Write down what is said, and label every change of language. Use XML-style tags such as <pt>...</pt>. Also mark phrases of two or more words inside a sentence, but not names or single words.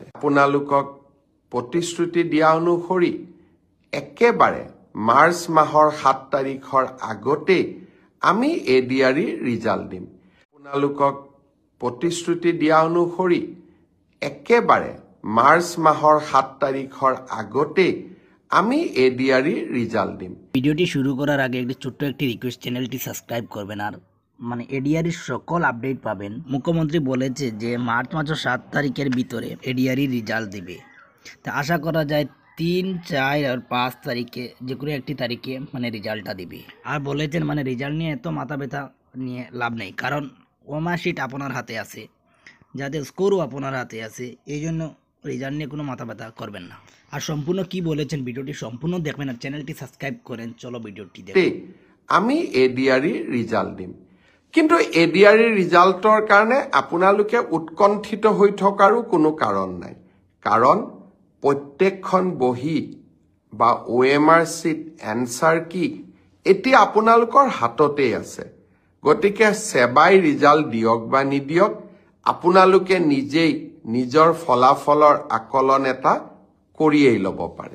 <as>আপোনালোকক প্ৰতিশ্ৰুতি দিয়া অনুসৰি একেবাৰে মাৰ্চ মাহৰ 7 তাৰিখৰ আগতে আমি এডিআরই রেজাল্ট দিম। আপোনালোকক প্ৰতিশ্ৰুতি দিয়া অনুসৰি একেবাৰে মাৰ্চ মাহৰ 7 তাৰিখৰ আগতে আমি এডিআরই রেজাল্ট দিম।</as> <bn>ভিডিওটি শুরু করার আগে একটি ছোট্ট একটি রিকোয়েস্ট, চ্যানেলটি সাবস্ক্রাইব করবেন আর এডিআরই সকল আপডেট পাবেন। মুখ্যমন্ত্রী বলেছে যে মার্চ মাসের 7 তারিখের ভিতরে এডিআরই রেজাল্ট দিবে। তা আশা করা যায় 3, 4 আর 5 তারিখে যে কোনো একটি তারিখে রেজাল্টটা দিবে। আর বলেছেন রেজাল্ট নিয়ে এত মাথা ব্যথা নিয়ে লাভ নেই, কারণ ওমার্কশিট আপনার হাতে আছে, যাদের স্কোরও আপনার হাতে আছে, এই জন্য রেজাল্ট নিয়ে কোনো মাথা ব্যথা করবেন না। আর সম্পূর্ণ কি বলেছেন ভিডিওটি সম্পূর্ণ দেখবেন আর চ্যানেলটি সাবস্ক্রাইব করেন। চলো ভিডিওটি দেখুন।</bn> <as>আমি এডিআরই রেজাল্ট দিম, কিন্তু এডিআরই রেজাল্টৰ কাৰণে আপোনালোকে উৎকণ্ঠিত হৈ থকাৰো কোনো কাৰণ নাই, কাৰণ প্ৰত্যেকখন বহি বা OMR</as> <en>sheet answer key</en> <as>এতিয়া আপোনালোকৰ হাততে আছে। গতিকে সেবাই রেজাল্ট দিয়ক বা নিদিয়ক, আপোনালোকে নিজেই নিজৰ ফলাফলৰ আকলন এটা কৰিয়েই ল'ব পাৰে।</as>